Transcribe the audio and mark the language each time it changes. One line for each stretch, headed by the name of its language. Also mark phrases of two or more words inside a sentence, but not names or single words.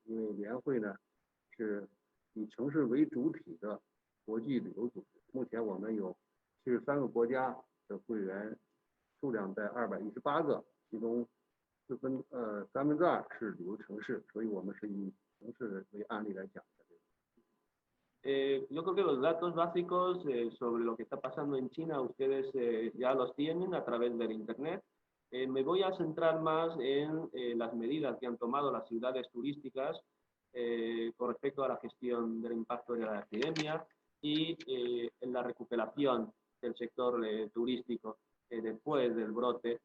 Chinese: 因为联会呢是以城市为主体的国际旅游组织，目前我们有73个国家的会员，数量在218个，其中2/3是旅游城市，所以我们是以城市为案例来讲。
Spanish: Yo creo que los datos básicos sobre lo que está pasando en China ustedes ya los tienen a través del Internet. Me voy a centrar más en las medidas que han tomado las ciudades turísticas con respecto a la gestión del impacto de la epidemia y en la recuperación del sector turístico después del brote.